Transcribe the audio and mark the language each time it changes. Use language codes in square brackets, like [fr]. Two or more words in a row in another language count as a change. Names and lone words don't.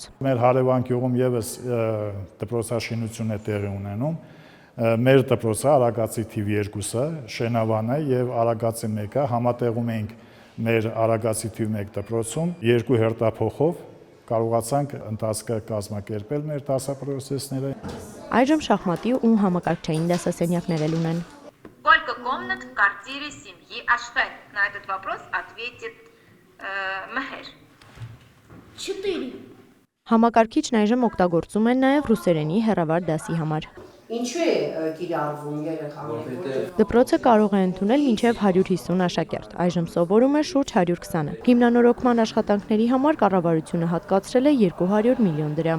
[hy] Մեր հարևան գյուղում եւս դպրոցաշինություն է տեղի ունենում։ Մեր դպրոցը Արագածի թիվ 2-ը շենավան է եւ Արագածի 1-ը համատեղում ենք մեր Արագածի թիվ 1 դպրոցում երկու հերթափոխով կարողացանք ընթացքը կազմակերպել մեր դասապրոցեսները։ Այժմ շախմատի ու համակարգչային դասասենյակներ էլ ունեն։ [ru] Сколько комнат в квартире семьи Ашхед? На этот вопрос ответит Мехер. 4 [hy] Համակարգիչն այժմ օգտագործում են նաև ռուսերենի հեռավար դասի համար։ Ինչու է կիրառվում երեխաների։ Դպրոցը կարող է ընդունել մինչև 150 աշակերտ, այժմ սովորում է շուրջ 120-ը։ Հիմնանորոգման աշխատանքների համար կառավարությունը հատկացրել է 200 միլիոն դրամ։